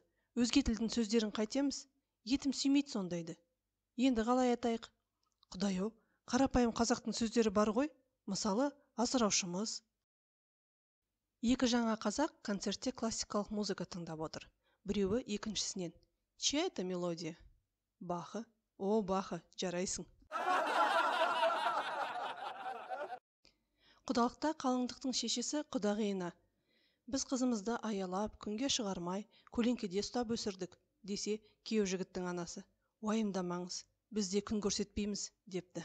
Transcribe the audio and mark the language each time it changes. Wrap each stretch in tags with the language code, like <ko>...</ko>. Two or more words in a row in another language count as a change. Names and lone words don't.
<kk>Өзге тілдің сөздерін қайтеміз? Етім сүймейді сондайды. Енді қалай атайық?" "Құдай-ау, қарапайым қазақтың сөздері бар ғой. Мысалы, асыраушымыз." Екі жаңа қазақ концертте классикалық музыка тыңдап отыр. Біреуі екіншісінен:</kk> <ru>"Чья это мелодия?" "Баха."</ru> <kk>"О, Баха, жарайсың." Құдалықта қалыңдықтың шешесі құдағиына: "Біз қызымызды аялап, күнге шығармай, көлеңкеде ұстап өсірдік" десе, күйеу жігіттің анасы: "Уайымдамаңыз, біз де күн көрсетпейміз" депті.</kk>